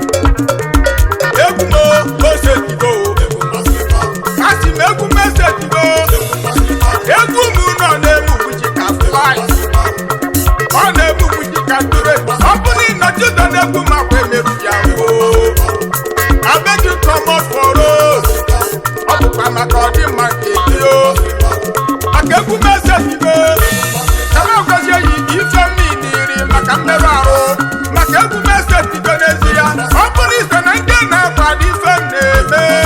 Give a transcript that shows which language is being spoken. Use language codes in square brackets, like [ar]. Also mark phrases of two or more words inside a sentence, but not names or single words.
[ig] Egwu m o, o setigo o. Asị m egwu m esetigo. Egwu m nọ na-emu uji ka fly. Ọ na-emu uji ka dure. Ọ bụ na ị nọchi ụzọ na-egwu m akwa emerụ ya o. [pcm] I beg you come up for road. [ig] Ọ bụkwa maka ọdịmma nke gị o. Maka egwu m esetigo. Ka m agwazie ya ife m niile maka mmerụ ahụ. Maka egwu m esetigo n'ezie. Ọ bụ na iso na ndị na-akwado ife m na-eme.